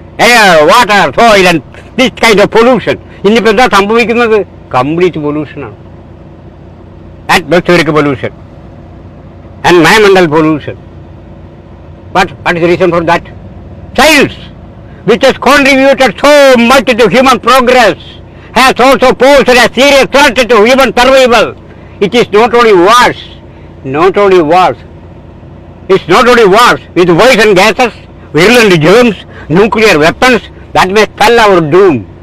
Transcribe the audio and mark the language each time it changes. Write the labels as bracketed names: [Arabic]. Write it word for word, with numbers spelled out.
[English] air, water, soil and this kind of pollution. [Malayalam] ഇന്നിപ്പോൾ എന്താ സംഭവിക്കുന്നത്? കംപ്ലീറ്റ് പൊല്യൂഷനാണ്. [English] Atmospheric pollution and മൈമെൻ്റൽ pollution. But what is the reason for that? Science, which has contributed so much to human progress, has also posed a serious threat to human survival. It is not only wars, not only wars. It's not only wars with poison gases, virulent germs, nuclear weapons that may spell our doom.